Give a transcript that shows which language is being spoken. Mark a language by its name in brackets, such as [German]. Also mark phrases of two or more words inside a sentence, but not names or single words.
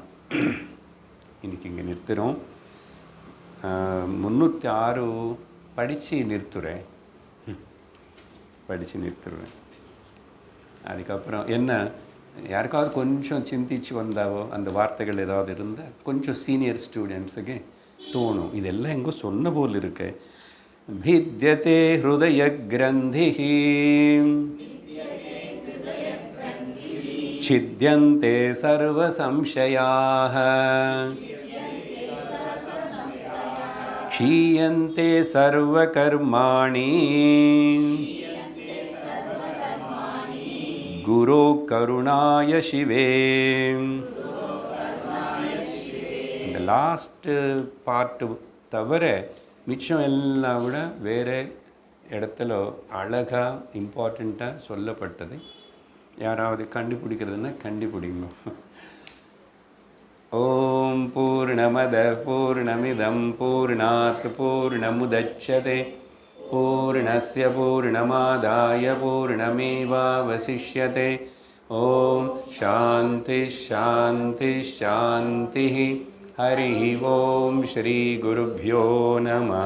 [Tamil] இன்னைக்கு இங்கே நிறுத்துகிறோம். 306 படித்து நிறுத்துறேன். அதுக்கப்புறம் என்ன, யாருக்காவது கொஞ்சம் சிந்திச்சு வந்தாவோ அந்த வார்த்தைகள் ஏதாவது இருந்தால் கொஞ்சம் [English] senior students [Tamil] தோணும், இதெல்லாம் எங்கோ சொன்ன போல் இருக்கு. [Sanskrit] भिद्यते हृदय ग्रंथि छिद्यन्ते सर्व संशयाः क्षीयन्ते सर्व कर्माणि गुरो करुणाय शिवे. [Tamil] இந்த [English] last part [Tamil] தவிர மிச்சம் எல்லாம் விட வேறு இடத்துல அழகாக இம்பார்ட்டண்ட்டாக சொல்லப்பட்டது. யாராவது கண்டுபிடிக்கிறதுனா கண்டுபிடிங்க. [Sanskrit] ॐ पूर्णमदः पूर्णमिदं पूर्णात् पूर्णमुदच्यते पूर्णस्य पूर्णमादाय पूर्णमेवावशिष्यते. ॐ शान्तिः शान्तिः शान्तिः. हरि ओम श्री गुरुभ्यो नमः.